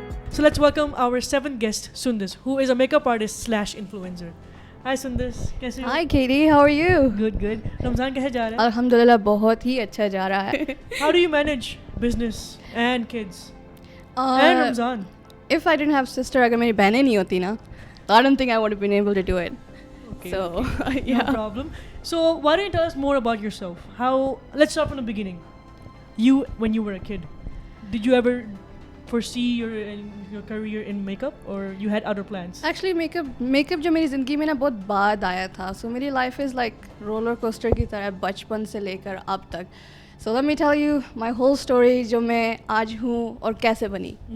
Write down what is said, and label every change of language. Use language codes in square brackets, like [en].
[en] So let's welcome our seventh guest, Sundis, who is a makeup artist / influencer. Hi [ur] Sundis, کیسے ہو؟ [en] Hi Katie, how are you? Good, good. [ur] رمضان کیسے جا رہا ہے؟ الحمدللہ بہت ہی اچھا جا رہا ہے. [en] How do you manage business and kids and Ramzan? If I didn't have sister, [ur] اگر میری بہنیں نہیں ہوتی نا, [en] I don't think I would have been able to do it. Okay, So, okay. yeah. No problem. So why don't you tell us more about yourself? Let's start from the beginning. When you were a kid, did you ever foresee your career in makeup, or you had other plans? Actually, [ur] makeup جو میری زندگی میں نا بہت بعد آیا تھا. [en] So [ur] میری [en] life is like roller coaster [ur] کی طرح بچپن سے لے کر اب تک. [en] So let me tell you my whole story [ur] جو میں آج ہوں اور کیسے بنی.